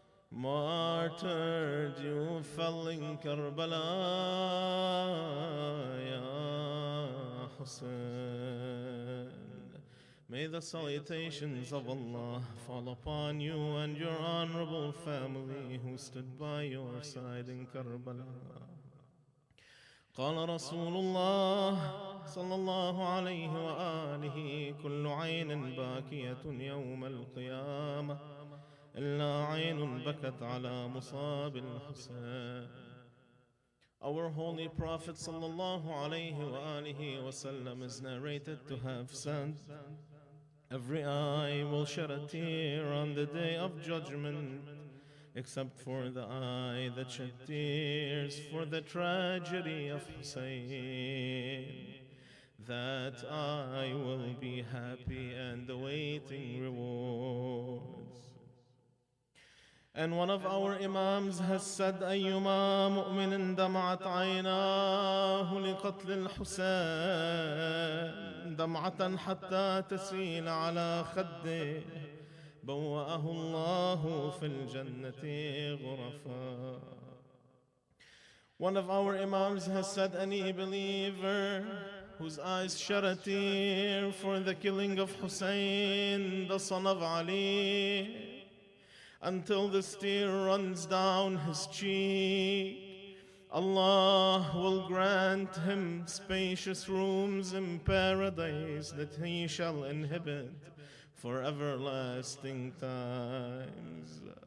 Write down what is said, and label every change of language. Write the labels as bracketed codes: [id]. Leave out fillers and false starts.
[en] Martyred you fell in Karbala, Ya Hussein. May the salutations of Allah fall upon you and your honorable family who stood by your side in Karbala. [ar] قال رسول الله صلى الله عليه وآله كل عين باكية يوم القيامة إلا عين بكت على مصاب الحسين. [en] Our holy Prophet [ar] صلى الله عليه وآله وسلم [en] is narrated to have said, every eye will shed a tear on the day of judgment, except for the eye that shed tears for the tragedy of Hussein. That eye will be happy and awaiting rewards. And one of our Imams has said, [ar] أيما مؤمن دمعت عيناه لقتل الحسين دمعة حتى تسيل على خده بوأه الله في الجنة غرفا. [en] One of our Imams has said, any believer whose eyes shed a tear for the killing of Hussein, the son of Ali, until this tear runs down his cheek, Allah will grant him spacious rooms in paradise that he shall inhabit for everlasting times.